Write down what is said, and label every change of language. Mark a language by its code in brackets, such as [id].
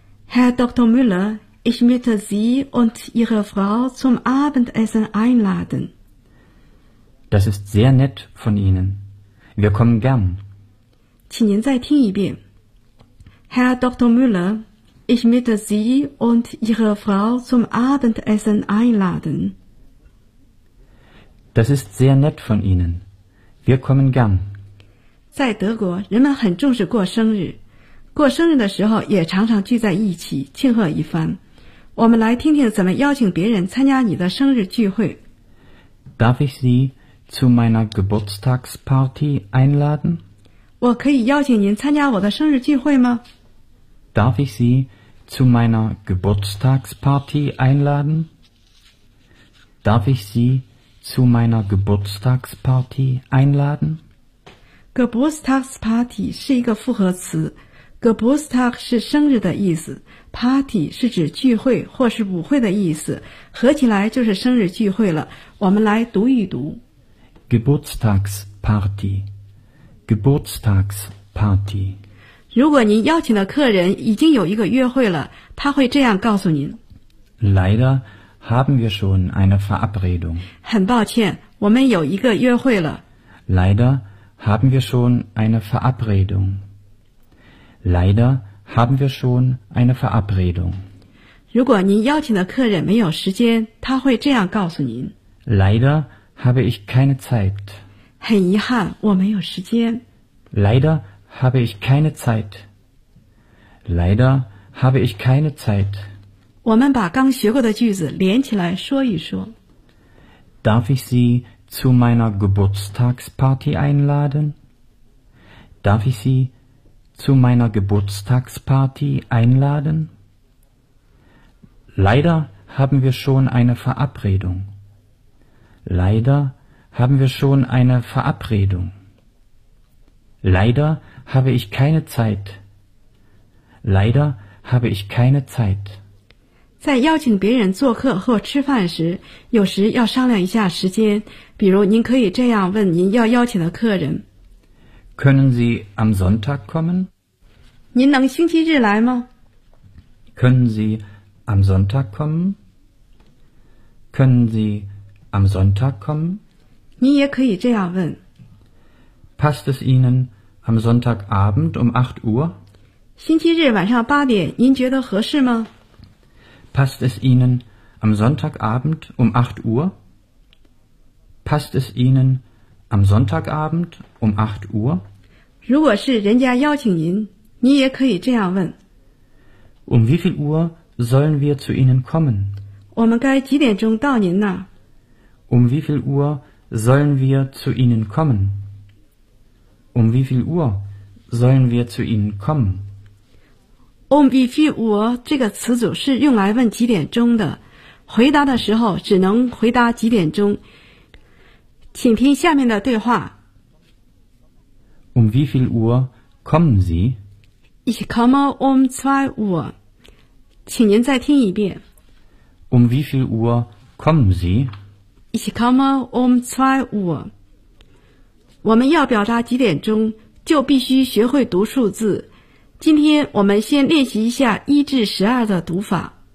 [de] Herr Dr. Müller, ich möchte Sie und Ihre Frau zum Abendessen einladen. Das ist sehr nett von Ihnen. Wir kommen gern. [zh] 请您再听一遍。 [de] Herr Dr. Müller, ich möchte Sie und Ihre Frau zum Abendessen einladen. Das ist sehr nett von Ihnen. Wir kommen gern. [zh] 在德国，人们很重视过生日。过生日的时候也常常聚在一起庆贺一番。我们来听听怎么邀请别人参加你的生日聚会。 [de] Darf ich Sie zu meiner Geburtstagsparty einladen? [zh] 我可以邀请您参加我的生日聚会吗？ [de] Darf ich Sie zu meiner Geburtstagsparty einladen? Darf ich Sie zu meiner Geburtstagsparty einladen? [zh] Geburtstagsparty 是一个复合词。Geburtstag 是生日的意思， Party 是指聚会或是舞会的意思，合起来就是生日聚会了。我们来读一读。 [de] Geburtstagsparty, Geburtstagsparty。 [zh] 如果您邀请的客人已经有一个约会了，他会这样告诉您。 [de] Leider haben wir schon eine Verabredung。 [zh] 很抱歉，我们有一个约会了。 [de] Leider haben wir schon eine Verabredung。 Leider haben wir schon eine Verabredung. [zh] 如果您邀请的客人没有时间，他会这样告诉您。 [de] Leider habe ich keine Zeit. [zh] 很遗憾，我没有时间。 [de] Leider habe ich keine Zeit. Leider habe ich keine Zeit. [zh] 我们把刚学过的句子连起来说一说。 [de] Darf ich Sie zu meiner Geburtstagsparty einladen? Darf ich Sie? Zu meiner Geburtstagsparty einladen? Leider haben wir schon eine Verabredung. Leider haben wir schon eine Verabredung. Leider habe ich keine Zeit. Leider habe ich keine Zeit. [zh] 在邀请别人做客或吃饭时，有时要商量一下时间。比如，您可以这样问您要邀请的客人。 [de] Können Sie am Sonntag kommen? [zh] 您能星期日来吗？ [de] Können Sie am Sonntag kommen? Können Sie am Sonntag kommen? [zh] 您也可以这样问。 [de] Passt es Ihnen am Sonntagabend um 8 Uhr? [zh] 星期日晚上八点，您觉得合适吗？ [de] Passt es Ihnen am Sonntagabend um 8 Uhr? Passt es Ihnen am Sonntagabend um 8 Uhr? [zh] 如果是人家邀请您，你也可以这样问。 [de] Um wie viel Uhr sollen wir zu Ihnen kommen? [zh] 我们该几点钟到您那儿？ [de] Um wie viel Uhr sollen wir zu Ihnen kommen? Um wie viel Uhr sollen wir zu Ihnen kommen? Um wie viel Uhr [zh] 这个词组是用来问几点钟的，回答的时候只能回答几点钟。请听下面的对话。 [de] Um wie viel Uhr kommen Sie? Ich komme um 2 Uhr. [zh] 请您再听一遍。 [de] Um wie viel Uhr kommen Sie? Ich komme um 2 Uhr. [zh] 我们要表达几点钟，就必须学会读数字。今天我们先练习一下1至12的读法。